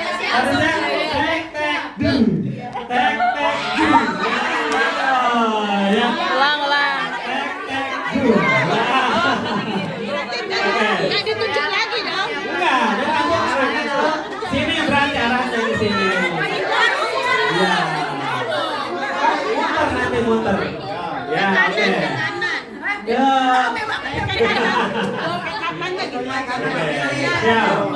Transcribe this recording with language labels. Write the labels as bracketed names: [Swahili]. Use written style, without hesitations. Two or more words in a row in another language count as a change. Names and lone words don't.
[Indonesian] Harusnya tek tek dung. Tek tek dung. Ya. Ulang. Tek tek dung. Nggak ditunjuk lagi dong. Enggak, dia kamu arahnya ke sini berarti arahnya ke sini. Ya. Muter. Ya, oke. Ya. Siap.